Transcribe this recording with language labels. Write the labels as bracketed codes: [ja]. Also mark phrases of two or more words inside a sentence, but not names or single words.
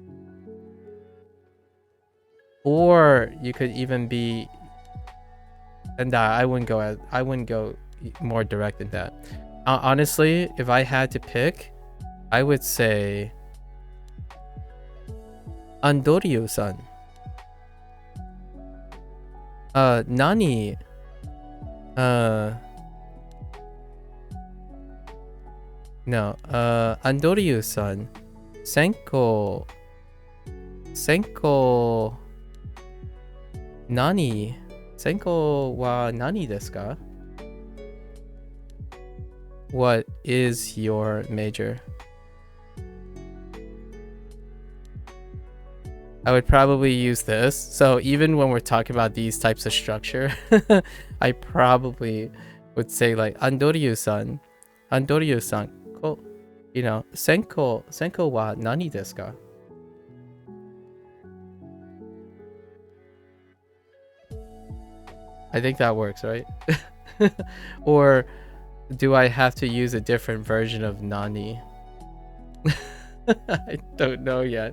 [en] Or you could even be, and I wouldn't go more direct than that. Honestly, if I had to pick, I would say Andoryu-san. [ja] Nani? [en] No. [ja] Andoryu-san. Senko. Nani? Senko wa nani desu ka? [en] What is your major? I would probably use this. So even when we're talking about these types of structure, I probably would say like Andoryu-san, you know, [ja] senko wa nani desu ka? [en] I think that works, right? Or do I have to use a different version of nani? I don't know yet.